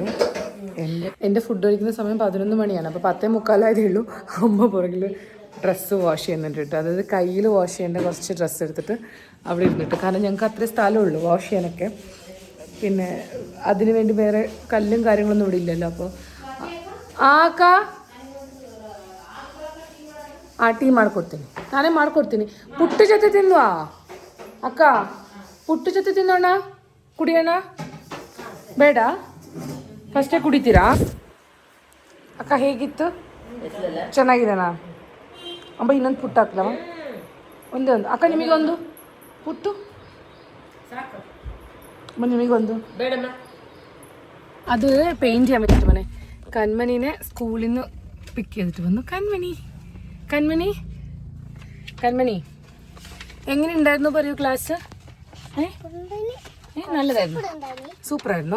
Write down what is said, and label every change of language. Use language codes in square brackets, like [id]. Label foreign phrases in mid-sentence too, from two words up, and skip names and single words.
[ml] എൻ്റെ ഫുഡ് കഴിക്കുന്ന സമയം 11 മണിയാണ്. അപ്പോൾ 10:45 ഉള്ളൂ. അമ്മ പുറകിൽ [en] dress wash [ml] ചെയ്യുന്നുണ്ട് കേട്ടോ. അതായത് കയ്യിൽ വാഷ് ചെയ്യേണ്ട കുറച്ച് ഡ്രസ്സ് എടുത്തിട്ട് അവിടെ ഇരുന്നിട്ട്, കാരണം ഞങ്ങൾക്ക് അത്രയും സ്ഥലമുള്ളൂ വാഷ് ചെയ്യാനൊക്കെ. പിന്നെ അതിന് വേണ്ടി വേറെ കല്ലും കാര്യങ്ങളൊന്നും ഇവിടെ ഇല്ലല്ലോ. [kn] അപ്പോൾ ಟೀ ಮಾಡ್ಕೊಡ್ತೀನಿ, ನಾನೇ ಮಾಡ್ಕೊಡ್ತೀನಿ. ಪುಟ್ಟು ಜೊತೆ ತಿನ್ನುವ ಅಕ್ಕ, ಪುಟ್ಟು ಜೊತೆ ತಿನ್ನೋಣ, ಕುಡಿಯೋಣ. ಬೇಡ, ಫಸ್ಟೇ ಕುಡಿತೀರಾ? ಅಕ್ಕ ಹೇಗಿತ್ತು? ಚೆನ್ನಾಗಿದೆನಾ? ಅಂಬ ಇನ್ನೊಂದು ಪುಟ್ಟು ಹಾಕ್ಲವ? ಒಂದೇ ಒಂದು. ಅಕ್ಕ ನಿಮಗೊಂದು ಪುಟ್ಟು, ನಿಮಗೊಂದು. [ml] അത് പെയിൻറ്റ് ചെയ്യാൻ പറ്റിയിട്ട് മോനെ. കന്മനീനെ സ്കൂളിൽ നിന്ന് പിക്ക് ചെയ്തിട്ട് വന്നു. കന്മണി എങ്ങനെ ഉണ്ടായിരുന്നു പറയൂ ക്ലാസ്? നല്ലതായിരുന്നു, സൂപ്പറായിരുന്നോ?